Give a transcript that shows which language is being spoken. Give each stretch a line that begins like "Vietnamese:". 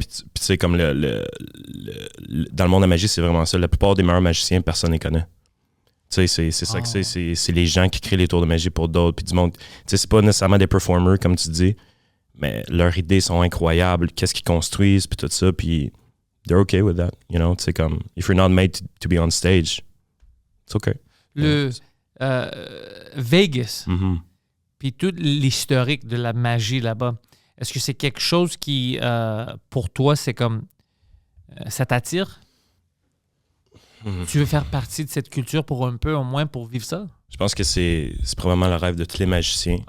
French: Puis tu sais, comme dans le monde de la magie, c'est vraiment ça. La plupart des meilleurs magiciens, personne ne les connaît. Tu sais, c'est ça que c'est. C'est les gens qui créent les tours de magie pour d'autres. Puis du monde. Tu sais, c'est pas nécessairement des performers, comme tu dis, mais leurs idées sont incroyables. Qu'est-ce qu'ils construisent, puis tout ça.
English: Puis they're okay with that. You know,
French: c'est comme,
English: if you're not made to be on stage, it's okay.
French: Le Vegas, Mhm. puis tout l'historique de la magie là-bas, est-ce que c'est quelque chose qui, pour toi, c'est comme, ça t'attire? Tu veux faire partie de cette culture pour un peu, au moins, pour vivre ça? Je pense que c'est probablement le rêve de tous les magiciens.